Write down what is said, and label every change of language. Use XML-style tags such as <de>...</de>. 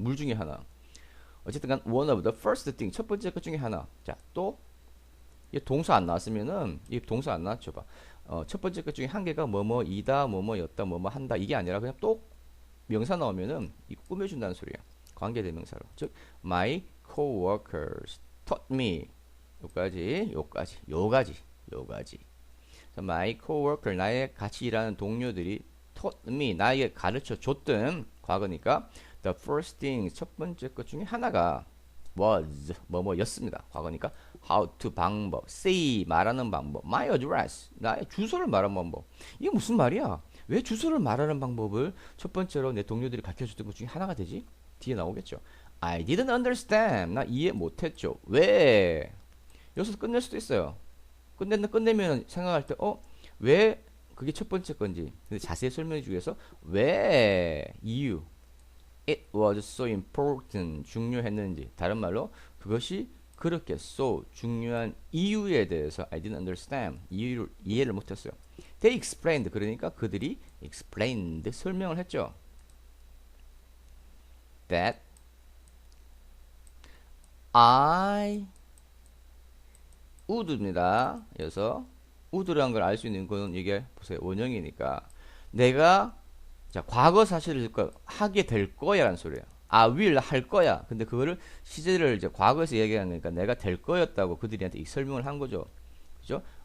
<ko>물 중에 하나. 어쨌든간</ko> <en>one of the first thing,</en> <ko>첫 번째 것 중에 하나. 자, 또 이 동사 안 나왔으면은 이 동사 안 나왔죠. 봐. 첫 번째 것 중에 한 개가 뭐뭐이다, 뭐뭐였다, 뭐뭐 한다 이게 아니라 그냥 또 명사 나오면은 이거 꾸며준다는 소리야. 관계대명사로.</ko> <en>즉 my coworkers taught me.</en> <ko>요까지. My coworker, 나의 같이 일하는 동료들이</ko> <en>taught me,</en> <ko>나에게 가르쳐 줬던 과거니까</ko> <en>the first thing,</en> <ko>첫 번째 것 중에 하나가 was, 뭐뭐였습니다. 과거니까</ko> <en>how to</en> <ko>방법, say, 말하는 방법,</ko> <en>my address,</en> <ko>나의 주소를 말하는 방법. 이게 무슨 말이야? 왜 주소를 말하는 방법을 첫 번째로 내 동료들이 가르쳐 줬던 것 중에 하나가 되지? 뒤에 나오겠죠.</ko> <en>I didn't understand.</en> <ko>나 이해 못했죠. 왜? 여기서 끝낼 수도 있어요. 끝내면 생각할 때, 왜 그게 첫 번째 건지. 근데 자세히 설명해 주기 위해서, 왜 이유.</ko> <en>It was so important.</en> <ko>중요했는지. 다른 말로, 그것이 그렇게 so 중요한 이유에 대해서</ko> <en>I didn't understand.</en> <ko>이해를 못했어요.</ko> <en>They explained.</en> <ko>그러니까 그들이 explained. 설명을 했죠.</ko> <en>That I would입니다.</en> <ko>그래서 would라는 걸 알 수 있는 건 이게 보세요. 원형이니까 내가 자 과거 사실을 하게 될 거야라는 소리예요.</ko> <en>I will</en> <ko>할 거야. 근데 그거를 시제를 이제 과거에서 얘기하니까 내가 될 거였다고 그들한테 이 설명을 한 거죠. 그죠?</ko>